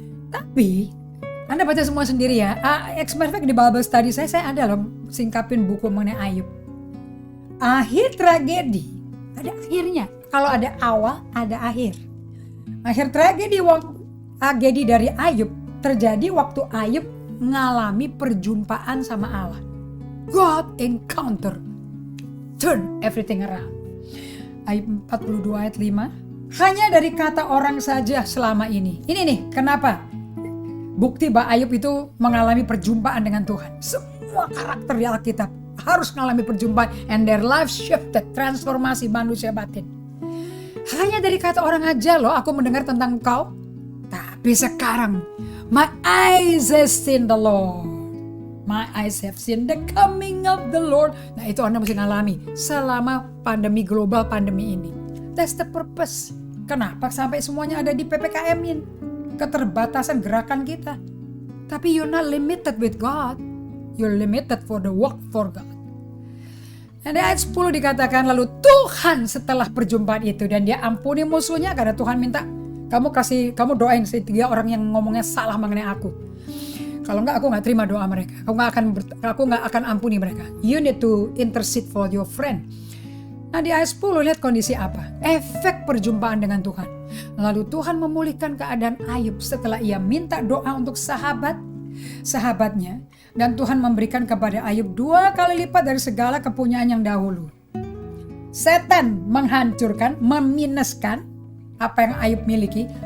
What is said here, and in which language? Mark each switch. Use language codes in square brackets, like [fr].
[id] Tapi Anda baca semua sendiri ya. As matter of fact, di Bible study saya ada loh singkapin buku mengenai Ayub. Akhir tragedi ada akhirnya. Kalau ada awal, ada akhir. Akhir tragedi dari Ayub terjadi waktu Ayub mengalami perjumpaan sama Allah. [en] God encounter, turn everything around. [id] Ayub 42 ayat 5. Hanya dari kata orang saja selama ini. Ini nih kenapa bukti bahwa Ayub itu mengalami perjumpaan dengan Tuhan. Semua karakter di Alkitab harus mengalami perjumpaan, and their life shifted, transformasi manusia batin. Hanya dari kata orang aja loh aku mendengar tentang engkau. [en] Tapi sekarang my eyes have seen the Lord. My eyes have seen the coming of the Lord. [id] Nah itu Anda mesti ngalami selama pandemi global, pandemi ini. That's the purpose. Kenapa sampai semuanya ada di PPKM-in? Keterbatasan gerakan kita. [en] Tapi you're not limited with God. You're limited for the work for God. [id] Dan di ayat 10 dikatakan lalu Tuhan setelah perjumpaan itu dan dia ampuni musuhnya karena Tuhan minta kamu doain 3 orang yang ngomongnya salah mengenai aku. Kalau enggak aku enggak terima doa mereka. Aku enggak akan ampuni mereka. [en] You need to intercede for your friend. [id] Nah di ayat 10 lihat kondisi apa? Efek perjumpaan dengan Tuhan. Lalu Tuhan memulihkan keadaan Ayub setelah ia minta doa untuk sahabatnya. Dan Tuhan memberikan kepada Ayub 2 kali lipat dari segala kepunyaan yang dahulu. Setan menghancurkan, meminuskan apa yang Ayub miliki.